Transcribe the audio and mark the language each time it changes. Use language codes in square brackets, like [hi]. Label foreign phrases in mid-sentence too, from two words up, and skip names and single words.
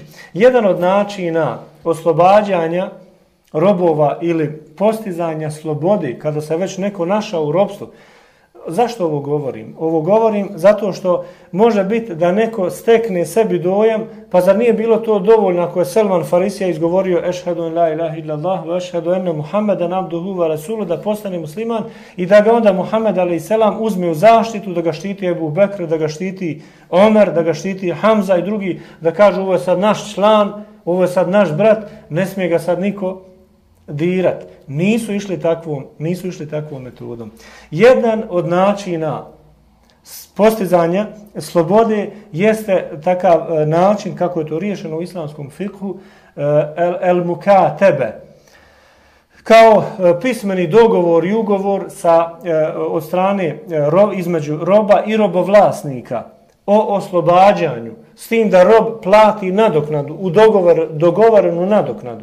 [bs] Jedan od načina oslobađanja robova ili postizanja slobode, kada se već neko našao u robstvu. Zašto ovo govorim? Ovo govorim zato što može biti da neko stekne sebi dojam, pa zar nije bilo to dovoljno ako je Selman Farisija izgovorio [ar] أشهد أن لا إله إلا الله وأشهد أن محمدا عبده ورسوله, [bs] da postane musliman i da ga onda Muhammed a.s. uzme u zaštitu, da ga štiti Ebu Bekr, da ga štiti Omer, da ga štiti Hamza i drugi, da kažu ovo je sad naš član, ovo je sad naš brat, ne smije ga sad niko dirat. Nisu išli takvom metodom. Jedan od načina postizanja slobode jeste takav način kako je to riješeno u islamskom fikhu, el mukatebe, kao pismeni dogovor i ugovor od strane između roba i robovlasnika o oslobađanju, s tim da rob plati nadoknadu, u dogovorenu nadoknadu.